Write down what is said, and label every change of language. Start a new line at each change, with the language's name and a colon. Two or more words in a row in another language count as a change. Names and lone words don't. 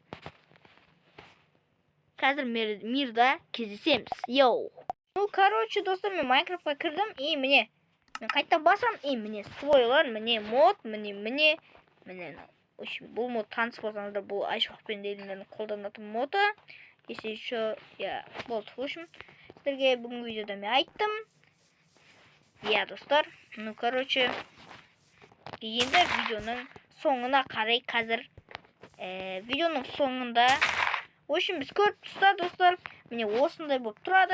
Kazakh: Қазір мирда кездесеміз. Достар, мен Майнкрафтқа кірдім. Міне, мен қайта басам. Міне, слойлар, міне мод, міне. Бұл мод таныс болсаңыздар, бұл айшоқпен дейтіндердің қолданатын моды.
Russian: Если еще, болды. В общем,
Kazakh: сіздерге бүгінгі видеода мен айттым. Достар. Енді видеоның соңына қарай қазір. Видеоның соңында.
Russian: В общем,
Kazakh: біз көріп тұрсыздар, достар. Міне осындай болып тұрады.